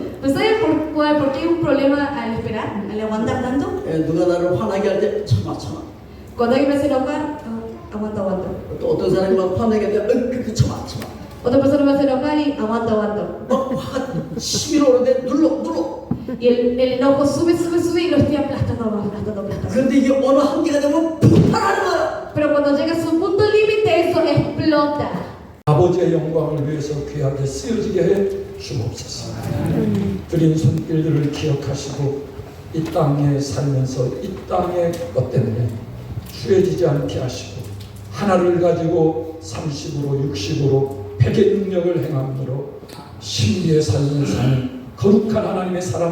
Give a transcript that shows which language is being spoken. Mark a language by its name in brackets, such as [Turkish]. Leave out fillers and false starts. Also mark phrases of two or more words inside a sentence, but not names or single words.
[Spanish] ¿Pero saben por qué hay un problema al esperar, al aguantar tanto? [Korean] 누가 나를 화나게 할 때 참아. [Spanish] Cuando alguien me hace enojar, aguanto. [Korean] 또 어떤 사람이 막 화나게 할 때 참아. [Spanish] Otra persona me hace enojar y aguanto. [Korean] 막 화가 치밀어 오는데 눌러. [Spanish] Y el enojo sube y lo estoy aplastando. [Korean] 그런데 이게 어느 한계가 되면 폭발하는 거야. [Spanish] Pero cuando llega a su punto límite, eso explota. [Korean] 아버지의 영광을 위해서 귀하게 쓰여지게 해 주옵소서. 드린 손길들을 기억하시고 이 땅에 살면서 이 땅의 것 때문에 추해지지 않게 하시고 하나를 가지고 30으로 60으로 100의 능력을 행함으로 신비의 삶을 사는 거룩한 하나님의 사람.